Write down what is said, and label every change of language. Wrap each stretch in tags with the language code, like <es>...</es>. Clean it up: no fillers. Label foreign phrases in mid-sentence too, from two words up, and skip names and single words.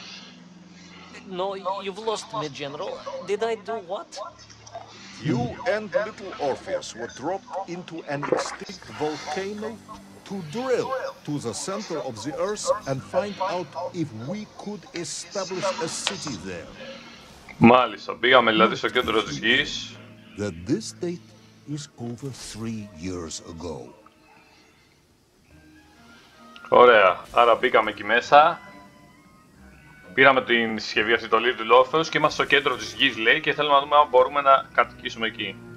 <en>No, you've lost me, General. Did I do what? You and Little Orpheus were dropped into an extinct volcano to drill to the center of the Earth and find out if we could establish a city there.</en> <el>Μάλιστα, πήγαμε δηλαδή στο κέντρο της γης.</el> <en>That this date is over 3 years ago.</en> <el>Ωραία, άρα μπήκαμε εκεί μέσα. Πήραμε την συσκευή αυτή, το Little Orpheus, και είμαστε στο κέντρο της γης, λέει, και θέλουμε να δούμε αν μπορούμε να κατοικήσουμε εκεί.</el>